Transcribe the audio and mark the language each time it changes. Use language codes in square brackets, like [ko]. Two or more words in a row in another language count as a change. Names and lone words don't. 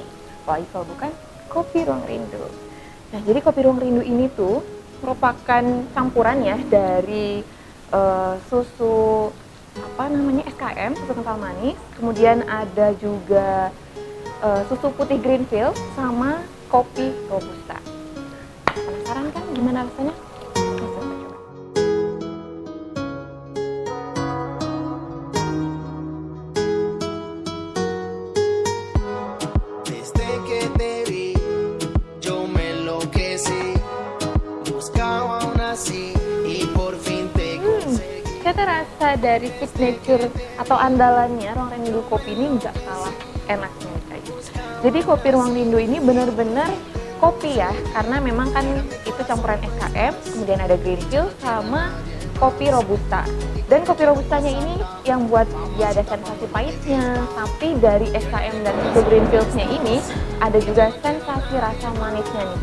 [id] Wah, kalau bukan kopi Ruang Rindu. Nah, jadi kopi Ruang Rindu ini tuh merupakan campuran ya dari susu apa namanya SKM, susu kental manis, kemudian ada juga susu putih Greenfield sama kopi robusta. Penasaran kan gimana rasanya? Langsung kita coba. [es] Desde que te vi, yo me enloquecí, buscaba una así y por fin te conseguí. [id] Ternyata rasa dari signature atau andalannya Ruang Rindu Kopi ini nggak kalah enaknya guys. Jadi kopi Ruang Rindu ini benar-benar kopi ya, karena memang kan itu campuran SKM, kemudian ada Greenfield sama kopi robusta. Dan kopi robustanya ini yang buat dia ada sensasi pahitnya, tapi dari SKM dan susu Greenfield-nya ini ada juga sensasi rasa manisnya nih.